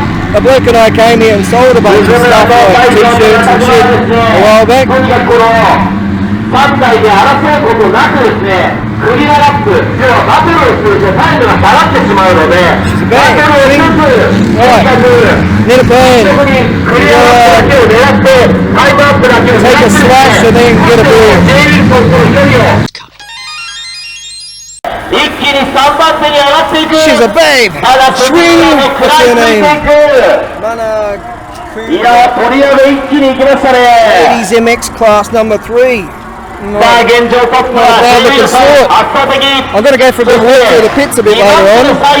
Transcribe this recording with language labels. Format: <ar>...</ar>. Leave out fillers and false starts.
<en>The bloke and I came here and sold a bunch of stuff like t-shirts and shit a while back.</en> <ja>3台で争うことなくですね、クリアラップ、要はバトルをするとタイムが下がってしまうので、バトルを一つ、とにかく、特にクリアラップだけを狙って、タイムアップだけを狙って、ジェイ・ウィルソンとの距離を一気に3番手に上がっていく。</ja> <en>She's a babe. Swing. What's your name? Mana.</en> <ja>いやー、トリアで一気に行きましたね。</ja> <en>Ladies MX class number 3.</en> <ja>さあ、現状トップはジェイ・ウィルソン、圧倒的。</ja> <en>I'm going to go for a bit of walk through the pits a bit later on.</en>